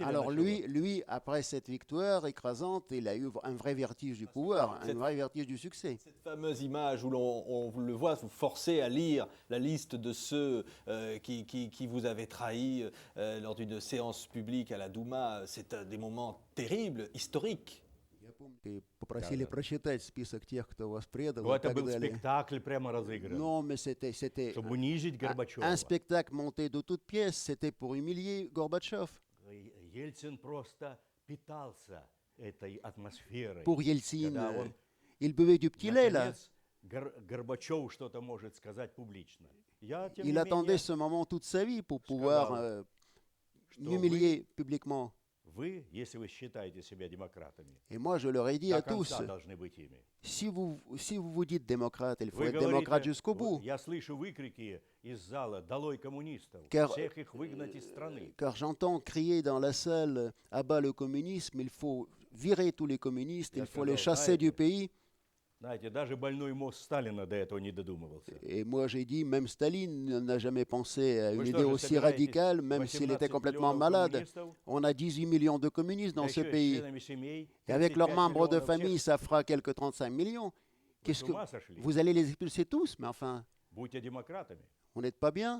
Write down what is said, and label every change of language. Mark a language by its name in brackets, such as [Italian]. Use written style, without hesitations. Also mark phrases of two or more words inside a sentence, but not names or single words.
[French] Alors lui, après cette victoire écrasante, il a eu un vrai vertige du pouvoir, un vrai vertige du succès. Cette fameuse image où on le voit, vous forcez à lire la liste de ceux qui vous avaient trahi lors d'une séance publique à la Douma, c'est des moments terribles, historiques. [Russian] И попросили прочитать список тех, кто вас предал. Это был спектакль прямо разыгран. [French] Non, mais c'était [Russian] Чтобы унизить Горбачева. [French] un spectacle monté de toutes pièces. C'était pour humilier Gorbatchev. [Russian] Ельцин просто питался этой атмосферой. [French] Pour Yeltsin, il buvait du petit lait là. [Russian] Горбачев что-то может сказать публично. [French] Il attendait ce moment toute sa vie pour pouvoir m'humilier publiquement. [Russian] Вы, если вы считаете себя демократами, [French] Et moi, je leur ai dit à tous, [Russian] должны быть ими. [French] si vous vous dites démocrate, il faut être démocrate jusqu'au bout. [Russian] Я слышу выкрики из зала «Долой коммунистов», всех их выгнать из страны. [French] Car j'entends crier dans la salle « Abat le communisme », il faut virer tous les communistes, il faut les chasser du pays. [Russian] Знаете, даже больной мозг Сталина до этого не додумывался. [French] Et moi j'ai dit, même Staline n'a jamais pensé à une idée aussi radicale, même s'il était complètement malade. On a 18 millions de communistes dans ce pays. Et avec leurs membres de famille, ça fera quelques 35 millions. Qu'est-ce que vous allez les expulser tous? Mais enfin, vous n'êtes pas bien.